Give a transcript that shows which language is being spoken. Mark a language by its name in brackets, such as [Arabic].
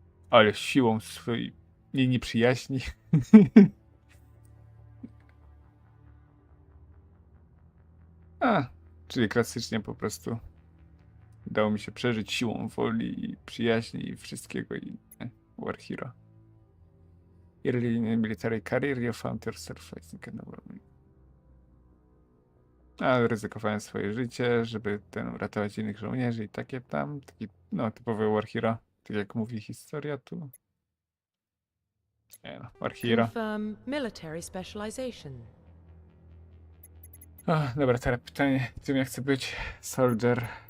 [Polish] Ale siłą swojej linii przyjaźni. Czyli klasycznie po prostu udało mi się przeżyć siłą woli i przyjaźni i wszystkiego i War Hero. [English] Early in military career, you found yourself fighting an environment. [Polish] Ryzykowałem swoje życie, żeby uratować innych żołnierzy i takie tam. Taki, no, typowy War Hero. Tak jak mówi historia tu. Nie no, War Hero. [English] Confirm military specialization. [Polish] Dobra, teraz pytanie, czym ja chcę być? Soldier.